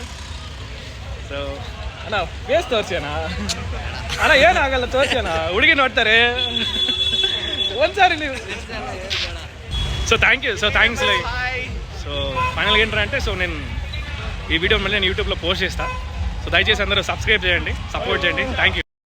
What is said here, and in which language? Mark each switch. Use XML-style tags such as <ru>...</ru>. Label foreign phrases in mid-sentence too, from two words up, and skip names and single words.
<kn>ಸೊ ಅಣ್ಣ ಫೇಸ್ ತೋರಿಸ್ಯಾನ ಅಣ್ಣ ಏನಾಗಲ್ಲ ತೋರಿಸ್ಯಾನ ಹುಡುಗಿ ನೋಡ್ತಾರೆ ಒಂದ್ಸಾರಿ ನೀವು.</kn> <en>So thank you. So thanks like.</en> <te>సో ఫైనల్గా ఏంటంటే సో నేను ఈ వీడియో మళ్ళీ నేను యూట్యూబ్లో పోస్ట్ చేస్తాను. సో దయచేసి అందరూ సబ్స్క్రైబ్ చేయండి, సపోర్ట్ చేయండి.</te> <en>Thank you.</en>